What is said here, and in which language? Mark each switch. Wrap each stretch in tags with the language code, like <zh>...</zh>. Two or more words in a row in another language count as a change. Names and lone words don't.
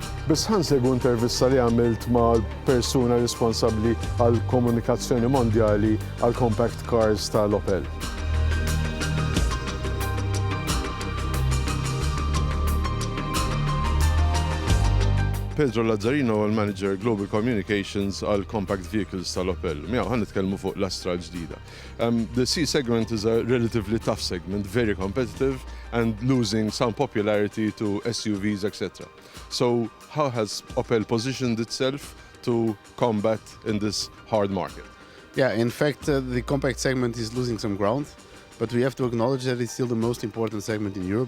<mt>Biss ħansegwu intervista li għamilt ma' persuna responsabbli għall komunikazzjoni mondjali għall</mt> <en>compact cars</en> <mt>tal-Opel. Pedro Lazzarino għal</mt> <en>Manager Global Communications</en> <mt>għal</mt> <en>Compact Vehicles</en> <mt>tal-Opel. Miegħu ħan nitkellmu fuq l-Astra ġdida.</mt> <en>The C segment is a relatively tough segment, very competitive and losing some popularity to SUVs, etc. So how has Opel positioned itself to combat in this hard market? Yeah, in fact, the compact segment is losing some ground, but we have to acknowledge that it's still the most important segment in Europe.</en>